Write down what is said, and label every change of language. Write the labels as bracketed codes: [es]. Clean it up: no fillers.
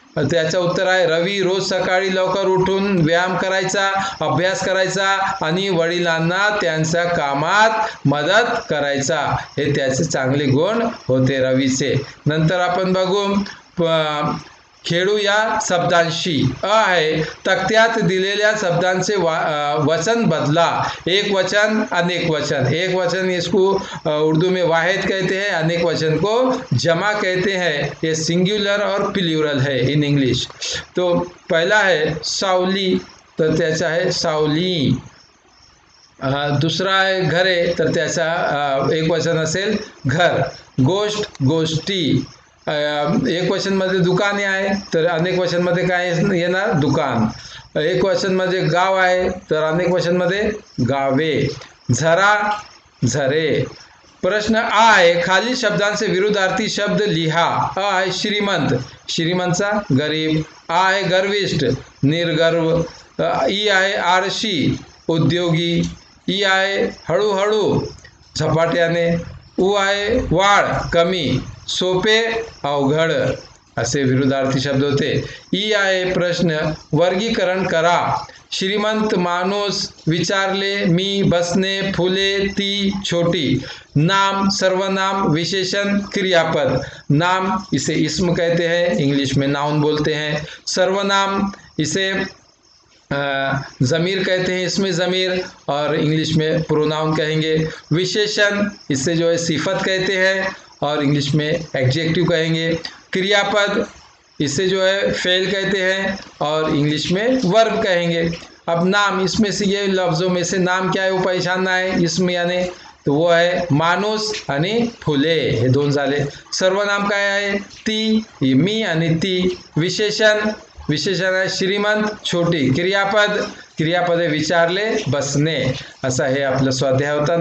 [mr] त्याचं उत्तर आहे रवी रोज सकाळी लवकर उठून व्यायाम करायचा, अभ्यास करायचा आणि वडिलांना त्यांच्या कामात मदत करायचा. हे त्याचे चांगले गुण होते रवीचे. नंतर आपण बघू खेळू या शब्दांशी. आहे तक्त्यात दिलेल्या शब्दांचे वचन बदला. एक वचन अनेक वचन. [hi] एक वचन इसको उर्दू में वाहिद कहते हैं, अनेक वचन को जमा कहते हैं. ये सिंगुलर और प्लूरल है इन इंग्लिश. तो पहला है [mr] सावली, तर त्याचा आहे सावली. दुसरा आहे घरे, तर त्याचा एक वचन असेल घर. गोष्ट गोष्टी. एक वचन मध्ये दुकाने आहे, तर अनेक वचन मध्ये काय येणार दुकान. एक वचन मध्ये गाव आहे, तर अनेक वचन मध्ये गावे. झरा झरे. प्रश्न आहे खालील शब्दांचे विरुद्धार्थी शब्द लिहा. आहे श्रीमंत, श्रीमंतचा गरीब. आहे गर्विष्ठ, निर्गर्व. ई आहे आळशी, उद्योगी. ई आहे हळूहळू, झपाट्याने. उ आहे वाढ, कमी. सोपे, अवघड. असे विरुद्धार्थी शब्द होते. ई आहे प्रश्न वर्गीकरण करा. श्रीमंत माणूस विचारले, मी, बसणे, फुले, ती, छोटी. नाम सर्वनाम, विशेषण, क्रियापद. [hi] नाम इसे इस्म कहते हैं, इंग्लिश में नाउन बोलते हैं. सर्वनाम इसे ज़मीर कहते हैं, इसमें ज़मीर, और इंग्लिश में प्रोनाउन कहेंगे. विशेषण इससे जो है सिफत कहते हैं और इंग्लिश में एडजेक्टिव कहेंगे. क्रियापद इसे जो है फेल कहते हैं और इंग्लिश में वर्ब कहेंगे. अब नाम, इसमें से ये लफ्ज़ों में से नाम क्या है वो पहचानना है. इसमें यानी तो वो है [mr] माणूस आणि फुले, हे दोन झाले. सर्वनाम काय आहे ती, मी आणि ती. विशेषण, विशेषण आहे श्रीमंत, छोटी. क्रियापद, क्रियापदे विचारले, बसणे. असा हे आपलं स्वाध्याय होता.